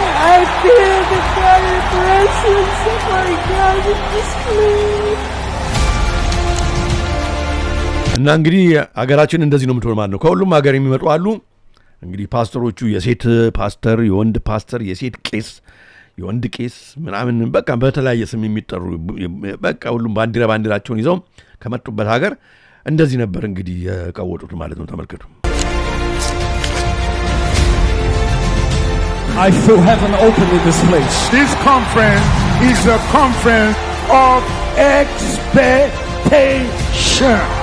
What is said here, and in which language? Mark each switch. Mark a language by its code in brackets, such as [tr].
[en] I feel the fire presence of my God in this place. [am] እና እንግዲህ አገራችን እንደዚህ ነው የምትሆን ማለት ነው። ከሁሉም ሀገር የሚመጡ አሉ። እንግዲህ ፓስተሮቹ የሴት ፓስተር፣ የወንድ ፓስተር፣ የሴት ቄስ፣ የወንድ ቄስ ምናምን በቃ በተለያየ ስም የሚጠሩ በቃ ሁሉም ባንዲራቸውን ይዘው ከመጡበት ሀገር እንደዚህ ነበር እንግዲህ የቀወጡት ማለት ነው። ተመልከቱ። [en] I feel heaven open in this place. This conference is a conference of expectation.